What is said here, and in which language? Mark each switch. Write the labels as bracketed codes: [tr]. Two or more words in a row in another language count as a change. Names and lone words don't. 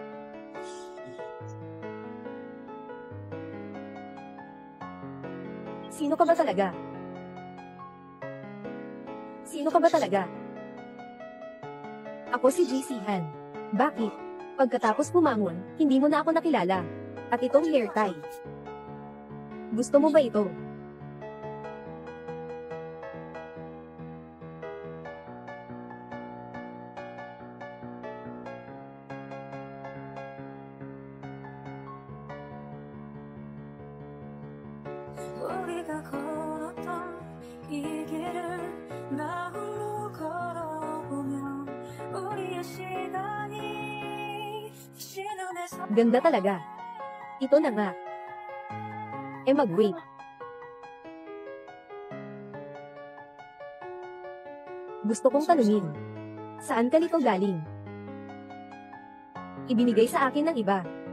[tl] Sino ka ba talaga? Sino ka ba talaga? Ako si GC-han. Bakit? Pagkatapos pumangon, hindi mo na ako nakilala. At itong hair tie. Gusto mo ba ito? [ko] 우리가 걸었던 이 길을 나 홀로 걸어보면 우리의 시간이 신눈에서 [tl] Ganda talaga. Ito na nga. Mag-wait. Gusto kong tanungin. Saan ka nito galing? Ibinigay sa akin ng iba.